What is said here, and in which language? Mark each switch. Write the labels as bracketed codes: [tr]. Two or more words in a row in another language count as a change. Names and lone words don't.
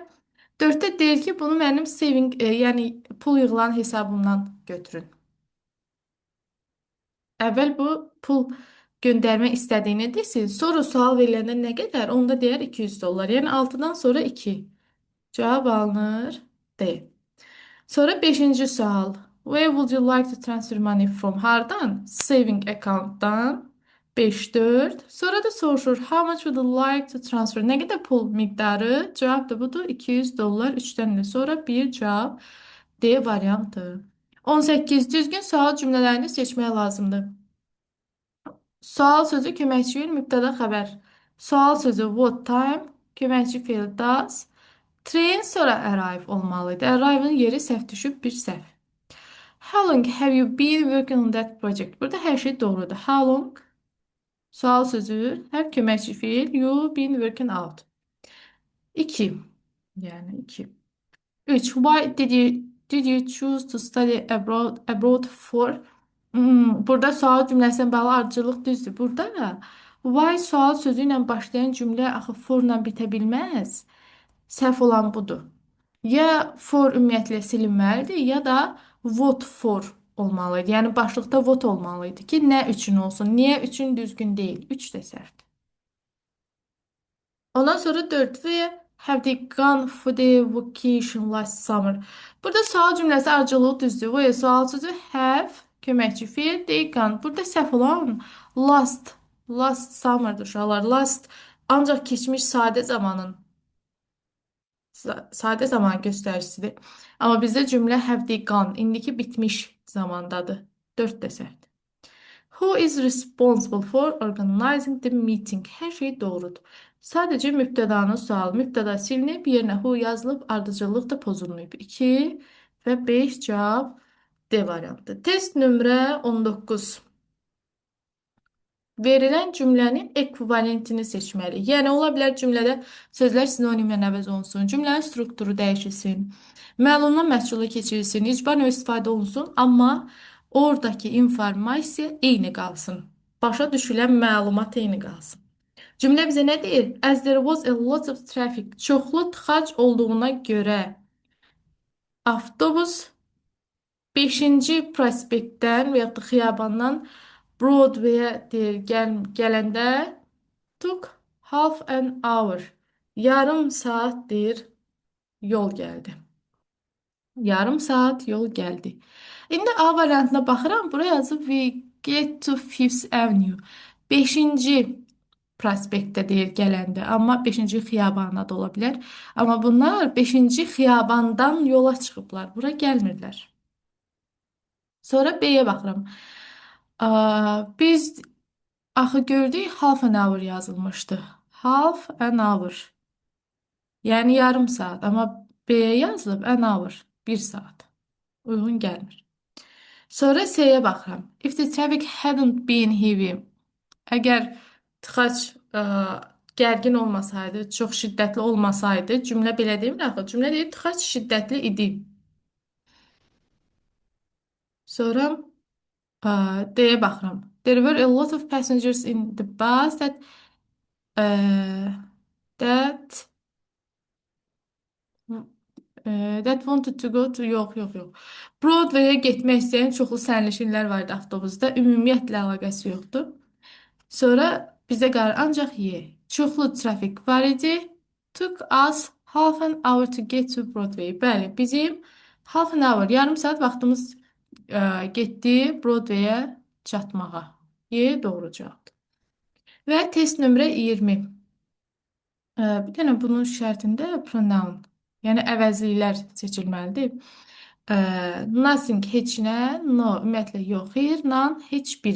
[az] Dörddə deyir ki, bunu mənim yəni pul yığılan hesabımdan götürün. Əvvəl bu pul göndərmək istədiyini desin. Sonra sual veriləndə nə qədər? Onda deyər $200. Yəni 6-dan sonra 2. Cavab alınır. D. Sonra beşinci sual. [en] Where would you like to transfer money from? [az] Hardan? [en] Saving account'dan. [az] 5 4. Sonra da soruşur. [en] How much would you like to transfer? [az] Nə qədər pul miqdarı? Cavab da budur. $200. 3-dən də sonra bir cavab. D variantı. 18. Düzgün sual cümlələrini seçmək lazımdır. Sual sözü köməkçi fiil, mübtəda xəbər. Sual sözü [en] what time, [az] köməkçi fiil does. Train sonra arrive olmalıdır. Arrive'ın yeri səhv düşüb, bir səhv. [en] How long have you been working on that project? [az] Burada hər şey doğrudur. [en] How long? [az] Sual sözü, hər köməkçi fiil, [en] you been working out. [az] 2. Yəni 2. 3. [en] Why did you choose to study abroad for? [az] Burada sual cümləsinə bağlı ardıcıllıq düzdür. Burada why sual sözü ilə başlayan cümlə axı for ilə bitə bilməz. Səhv olan budur. Ya for ümumiyyətlə silinməlidir, ya da [en] what for [az] olmalıydı. Yəni başlıqda what olmalıydı ki, nə üçün olsun. Niyə üçün düzgün deyil? 3 də səhvdir. Ondan sonra 4 ve [en] have they gone for the vacation last summer? [az] Burada sual cümləsi ardıcılığı düzdür. Bu sual sözü have köməkçi fiil, [en] they gone. [az] Burada səhv olan [en] last summer'dır [az] uşaqlar. Last ancaq keçmiş sadə zaman göstəricisidir. Amma bizdə cümlə [en] have they gone, [az] indiki bitmiş zamandadır. 4 də səhvdir. [en] Who is responsible for organizing the meeting? [az] Hər şey doğrudur. Sadəcə mübtədanın sualı. Mübtəda silinib, yerinə who yazılıb, ardıcıllıq da pozulmayıb. 2 və 5 cavab D variantı. Test nömrə 19. Verilən cümlənin ekvivalentini seçməliyik. Yəni, ola bilər cümlədə sözlər sinonimlə əvəz olunsun, cümlənin strukturu dəyişilsin, məlumdan məhsula keçirilsin, icbar növ istifadə olunsun, amma oradakı informasiya eyni qalsın. Başa düşülən məlumat eyni qalsın. Cümlə bizə nə deyir? [en] As there was a lot of traffic. [az] Çoxlu tıxac olduğuna görə avtobus 5-ci prospektdən və yaxud da xiyabandan Broadway-ə gələndə [en] took half an hour. [az] Yarım saat yol gəldi. Yarım saat yol gəldi. İndi A variantına baxıram. Buraya yazıb [en] we get to Fifth Avenue. [az] 5-ci prospektdə gələndə. Amma 5-ci xiyabana da ola bilər. Amma bunlar 5-ci xiyabandan yola çıxıblar. Bura gəlmirlər. Sonra B-yə baxıram. Biz axı gördük [en] half an hour [az] yazılmışdı. [en] Half an hour. [az] Yəni yarım saat. Amma B-yə yazılıb [en] an hour. [az] 1 saat. Uyğun gəlmir. Sonra C-yə baxıram. [en] If the traffic hadn't been heavy. [az] Əgər tıxac gərgin olmasaydı, çox şiddətli olmasaydı, cümlə belə demir axı. Cümlə deyir tıxac şiddətli idi. Sonra D-yə baxıram. [en] There were a lot of passengers in the bus that wanted to go to yox. [az] Broadway-ə getmək istəyən çoxlu sərnişinlər var idi avtobusda. Ümumiyyətlə əlaqəsi yoxdur. Sonra bizə qalır ancaq Y. Çoxlu trafik var idi. [en] Took us half an hour to get to Broadway. [az] Bəli, bizim [en] half an hour, [az] yarım saat vaxtımız getdi Broadway-ə çatmağa. Y doğru cavabdır. Və test nömrə 20. Bir dənə bunun şərtində pronoun, yəni əvəzliklər seçilməlidir. Nothing heç nə, no ümumiyyətlə yox, xeyr, none heç biri.